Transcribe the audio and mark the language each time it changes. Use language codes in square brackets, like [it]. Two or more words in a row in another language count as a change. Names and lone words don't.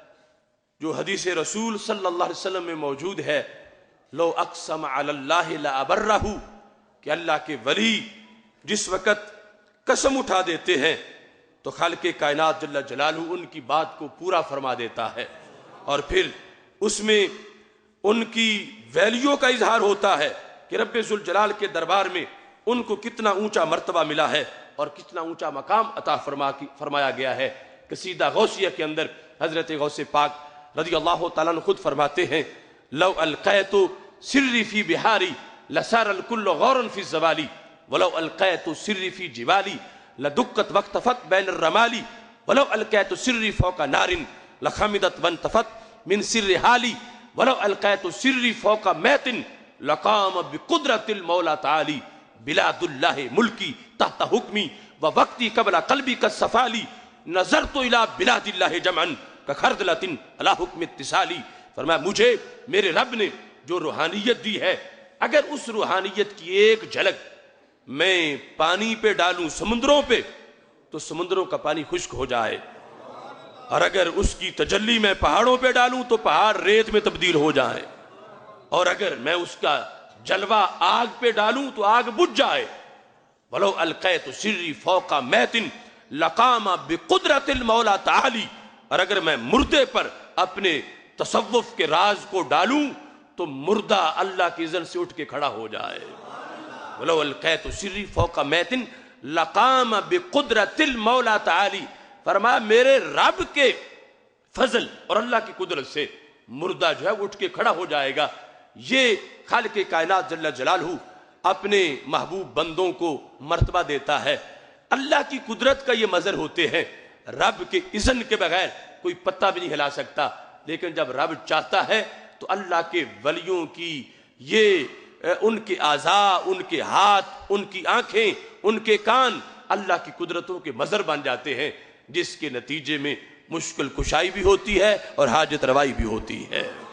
[ur] جو حدیث رسول [ar] صلی اللہ علیہ وسلم [ur] میں موجود ہے، [ar] لو اقسم علی اللہ لابرہ، [ur] کہ اللہ کے ولی جس وقت قسم اٹھا دیتے ہیں تو خالق کائنات [ar] جل جلالہ [ur] ان کی بات کو پورا فرما دیتا ہے، اور پھر اس میں ان کی ویلیو کا اظہار ہوتا ہے کہ رب ذوالجلال کے دربار میں ان کو کتنا اونچا مرتبہ ملا ہے اور کتنا اونچا مقام عطا فرمایا گیا ہے۔ قصیدہ غوثیہ کے اندر حضرت غوث پاک [ar] رضی اللہ تعالیٰ عنہ [ur] خود فرماتے ہیں، [ar] لو القیت سری فی بہاری لسار الکل غورا فی الزوالی، ولو القیت سری فی جبالی لدکت واختفت بین الرمالی، ولو القیت سری فوق نار لخمدت وانتفت من سر حالی، ولو القیت سری فوق میت لقام بقدرت المولا تعالی، بلاد اللہ ملکی تحت حکمی ووقتی قبل قلبی کالسفالی، نظرت الى بلاد اللہ جمعا کخردلۃ علی حکم اتصالی۔ [ur] فرمایا مجھے میرے رب نے جو روحانیت دی ہے، اگر اس روحانیت کی ایک جھلک میں پانی پہ ڈالوں سمندروں پہ تو سمندروں کا پانی خشک ہو جائے، اور اگر اس کی تجلی میں پہاڑوں پہ ڈالوں تو پہاڑ ریت میں تبدیل ہو جائے، اور اگر میں اس کا جلوہ آگ پہ ڈالوں تو آگ بجھ جائے، [ar] ولو القیت سری فوق میت لقام بقدرت المولا تعالی، [ur] اور اگر میں مردے پر اپنے تصوف کے راز کو ڈالوں تو مردہ اللہ کی اذن سے اٹھ کے کھڑا ہو جائے۔ [ar] ولو القیت سری فوق میت لقام بقدرت المولا تعالی، [ur] فرمایا میرے رب کے فضل اور اللہ کی قدرت سے مردہ جو ہے اٹھ کے کھڑا ہو جائے گا۔ یہ خالق کائنات [ar] جل جلالہ [ur] اپنے محبوب بندوں کو مرتبہ دیتا ہے۔ اللہ کی قدرت کا یہ مظہر ہوتے ہیں، رب کے اذن کے بغیر کوئی پتہ بھی نہیں ہلا سکتا، لیکن جب رب چاہتا ہے تو اللہ کے ولیوں کی یہ ان کے اعضاء، ان کے ہاتھ، ان کی آنکھیں، ان کے کان اللہ کی قدرتوں کے مظہر بن جاتے ہیں، جس کے نتیجے میں مشکل کشائی بھی ہوتی ہے اور حاجت روائی بھی ہوتی ہے۔